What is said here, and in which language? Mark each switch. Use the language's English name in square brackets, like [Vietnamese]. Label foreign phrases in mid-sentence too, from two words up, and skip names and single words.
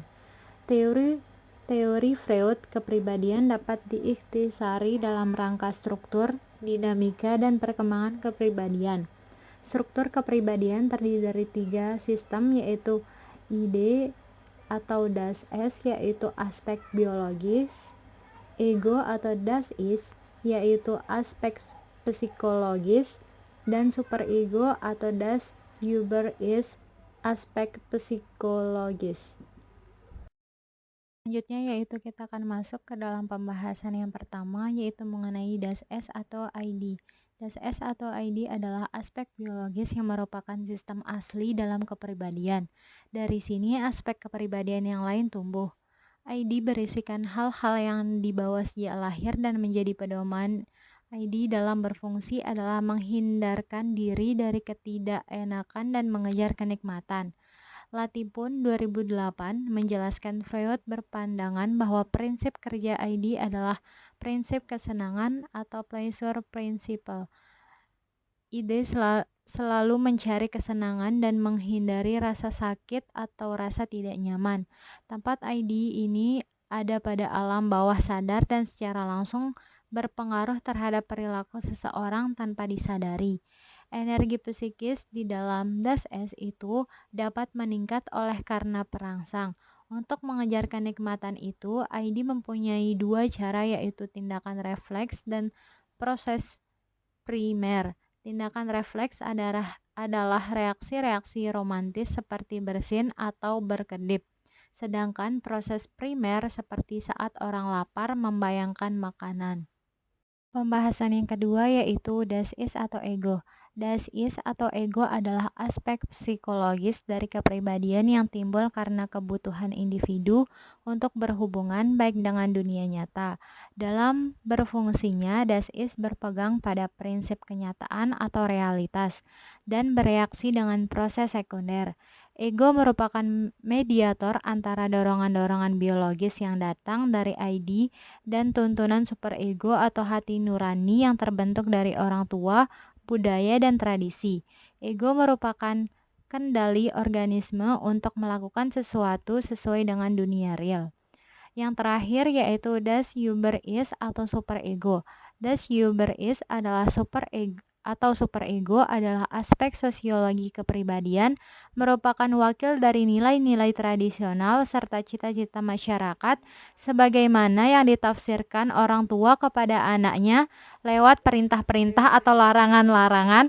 [Indonesian] Teori Teori Freud kepribadian dapat diikhtisari dalam rangka struktur, dinamika, dan perkembangan kepribadian. Struktur kepribadian terdiri dari 3 sistem, yaitu ide atau [German] das es, [Indonesian] yaitu aspek biologis, ego atau [German] das ist, [Indonesian] yaitu aspek psikologis, dan superego atau [German] das Über ist, [Indonesian] aspek psikologis. Selanjutnya yaitu kita akan masuk ke dalam pembahasan yang pertama, yaitu mengenai [German] das es [Indonesian] atau ID. [German] Das es [Indonesian] atau ID adalah aspek biologis yang merupakan sistem asli dalam kepribadian. Dari sini aspek kepribadian yang lain tumbuh. ID berisikan hal-hal yang dibawa sejak lahir dan menjadi pedoman. ID dalam berfungsi adalah menghindarkan diri dari ketidakenakan dan mengejar kenikmatan. Latipun 2008 menjelaskan Freud berpandangan bahwa prinsip kerja ID adalah prinsip kesenangan atau [English] pleasure principle. [Indonesian] Ide selalu mencari kesenangan dan menghindari rasa sakit atau rasa tidak nyaman. Tempat ID ini ada pada alam bawah sadar dan secara langsung berpengaruh terhadap perilaku seseorang tanpa disadari. Energi psikis di dalam [German] das es [Indonesian] itu dapat meningkat oleh karena perangsang. Untuk mengejar kenikmatan itu, ID mempunyai 2 cara, yaitu tindakan refleks dan proses primer. Tindakan refleks adalah reaksi-reaksi romantis seperti bersin atau berkedip. Sedangkan proses primer seperti saat orang lapar membayangkan makanan. Pembahasan yang kedua yaitu [German] das ist [Indonesian] atau ego. [German] Das ist [Indonesian] atau ego adalah aspek psikologis dari kepribadian yang timbul karena kebutuhan individu untuk berhubungan baik dengan dunia nyata. Dalam berfungsinya, [German] das ist [Indonesian] berpegang pada prinsip kenyataan atau realitas dan bereaksi dengan proses sekunder. Ego merupakan mediator antara dorongan-dorongan biologis yang datang dari ID dan tuntunan superego atau hati nurani yang terbentuk dari orang tua, budaya, dan tradisi. Ego merupakan kendali organisme untuk melakukan sesuatu sesuai dengan dunia real. Yang terakhir yaitu [German] das Über ist [Indonesian] atau superego. [German] Das Über ist [Indonesian] adalah superego adalah aspek sosiologi kepribadian, merupakan wakil dari nilai-nilai tradisional serta cita-cita masyarakat sebagaimana yang ditafsirkan orang tua kepada anaknya lewat perintah-perintah atau larangan-larangan.